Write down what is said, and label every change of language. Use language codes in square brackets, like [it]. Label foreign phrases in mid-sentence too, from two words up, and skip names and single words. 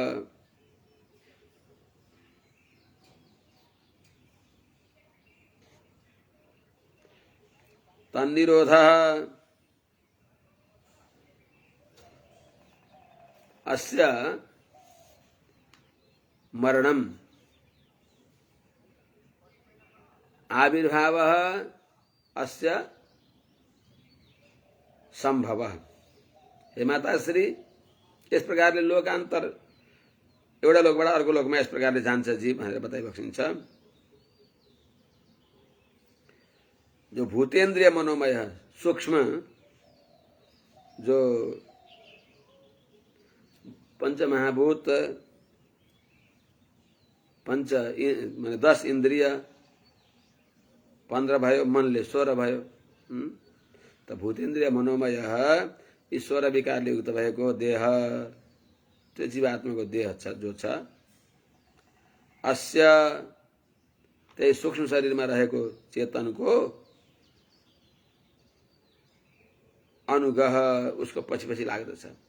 [sa] तन्निरोधः अस्य मरणम् आविर्भावः अस्य संभवः। हे माताश्री, [ne] इस प्रकारले लोकान्तर एउटा लोकबाट अर्को लोकमा यस प्रकारले जान्छ जीव भनेर बताइबक्सिन्छ। जो भूतेन्द्रिय मनोमय सूक्ष्म जो पंच महाभूत पंच माने 10 इन्द्रिय 15 भयो, मनले 16 भयो। त भूतेन्द्रिय मनोमय ईश्वर विकारले युक्त भएको देह, त्यो जीवात्माको देह छ जो छ, अस्य त्यही सूक्ष्म शरीरमा रहेको चेतनको अनुगह उसको पछि पछि लाग्दछ।